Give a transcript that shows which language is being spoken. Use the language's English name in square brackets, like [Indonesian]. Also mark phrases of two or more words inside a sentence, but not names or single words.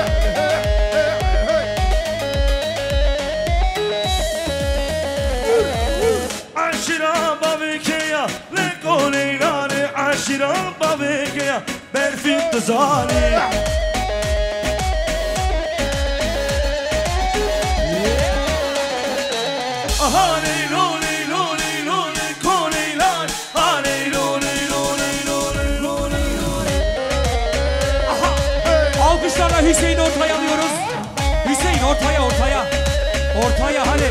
[Kurdish] Aşira babikeya le koleylale Aşira babikeya berfit zani Ahane [Turkish] Alkışlarla Hüseyin ortaya alıyoruz. Hüseyin ortaya. Ortaya hadi.